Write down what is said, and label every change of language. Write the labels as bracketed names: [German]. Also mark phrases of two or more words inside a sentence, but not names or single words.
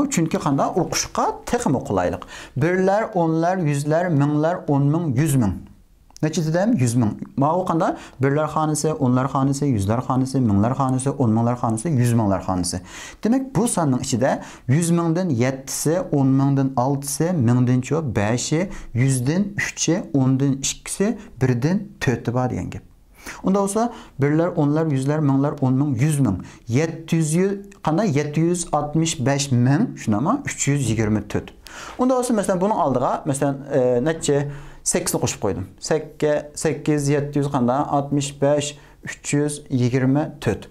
[Uzbek] Chunki qanday o'qishga texmi qulaylik. Birlar, o'nlar, yuzlar, minglar, 10 ming, 100 ming. Neçə dedim? 100 ming. Ma'qul qanday? Birlar xonasi, o'nlar xonasi, yuzlar xonasi, minglar xonasi, 10 minglar xonasi, 100 minglar xonasi. Demak, bu sonning ichida 100 mingdan 7si, 10 mingdan 6si, 1000dan 5i, 100dan 3i, 10dan 2si, 1dan 4i bor degan gap. Unda olsa birlar, o'nlar, yuzlar, minglar, 10 ming, 100 ming. 700 qanday? 765 ming, shunami? 324. Unda olsa masalan buning oldiga masalan necha 8 ni qo'shib qo'ydim. 8 700 qanday? 65 324.